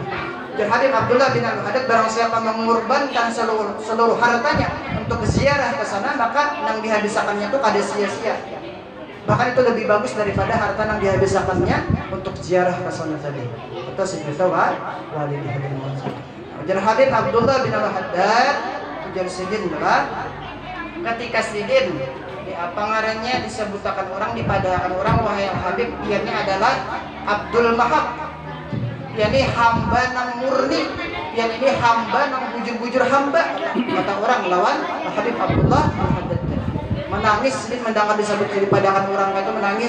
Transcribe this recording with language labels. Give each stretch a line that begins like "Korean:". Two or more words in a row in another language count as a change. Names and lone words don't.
Indonesian: Dan Habib Abdullah bin Al-Hadad barang siapa mengorbankan seluruh hartanya untuk ziarah ke sana, maka yang dihabiskannya itu kada sia-sia. Bahkan itu lebih bagus daripada harta yang dihabiskannya untuk ziarah ke sana tadi. Itu sejuta wali di Hadramaut.
Banjar: Dan Habib Abdullah bin Al-Hadad ujar sidin adalah ketika sidin apa ngarannya disebutkan orang, dipadakan orang, wahai Habib, ianya adalah Abdul Mahab, yakni hamba nang murni, yang ini hamba nang bujur-bujur hamba, kata orang lawan Habib Abdullah menangis, sidin mendengar disebut dipadakan orang itu menangis.